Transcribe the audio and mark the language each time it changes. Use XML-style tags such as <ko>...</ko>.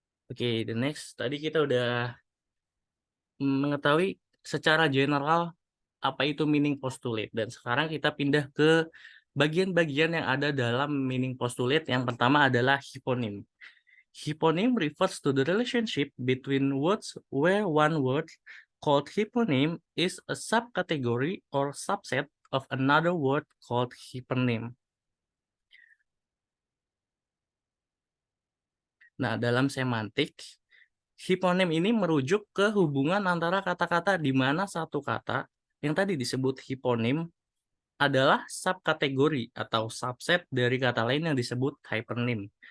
<id>Oke,</id> <en>the next.</en> <id>Tadi kita udah mengetahui secara general apa itu meaning postulate. Dan sekarang kita pindah ke bagian-bagian yang ada dalam meaning postulate. Yang pertama adalah hyponym.</id> <en>Hyponym refers to the relationship between words where one word called hyponym is a subcategory or subset of another word called hypernym.</en> <id>Nah, dalam semantik, hiponim ini merujuk ke hubungan antara kata-kata di mana satu kata yang tadi disebut hiponim adalah subkategori atau subset dari kata lain yang disebut hypernym.</id>